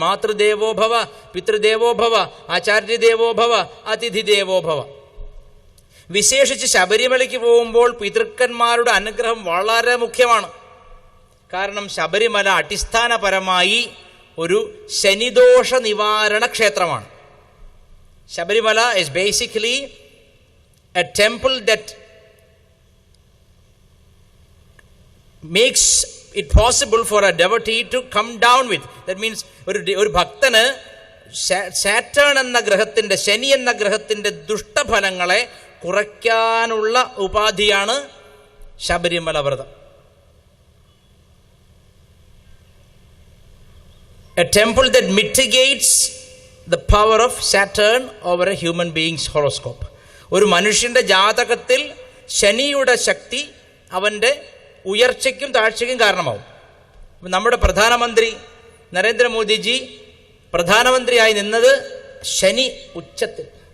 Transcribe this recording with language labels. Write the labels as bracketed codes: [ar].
[sa] മാതൃദേവോഭവ, പിതൃദേവോഭവ, ആചാര്യദേവോഭവ, അതിഥിദേവോഭവ. [ml] വിശേഷിച്ച് ശബരിമലയ്ക്ക് പോകുമ്പോൾ പിതൃക്കന്മാരുടെ അനുഗ്രഹം വളരെ മുഖ്യമാണ്. കാരണം ശബരിമല അടിസ്ഥാനപരമായി ഒരു ശനിദോഷ നിവാരണ ക്ഷേത്രമാണ്. [en] Sabarimala is basically a temple that makes it possible for a devotee to come down with. That means [ml] ഒരു ഭക്തന് സാറ്റേൺ എന്ന ഗ്രഹത്തിന്റെ, ശനി എന്ന ഗ്രഹത്തിന്റെ ദുഷ്ടഫലങ്ങളെ കുറയ്ക്കാനുള്ള ഉപാധിയാണ് ശബരിമല വ്രതം. [en] A temple that mitigates the power of Saturn over a human being's horoscope. [ml] ഒരു മനുഷ്യന്റെ ജാതകത്തിൽ ശനിയുടെ ശക്തി അവൻ്റെ ഉയർച്ചയ്ക്കും താഴ്ചയ്ക്കും കാരണമാവും. നമ്മുടെ പ്രധാനമന്ത്രി നരേന്ദ്രമോദിജി പ്രധാനമന്ത്രിയായി നിന്നത് ശനി ഉച്ചത്തിൽ.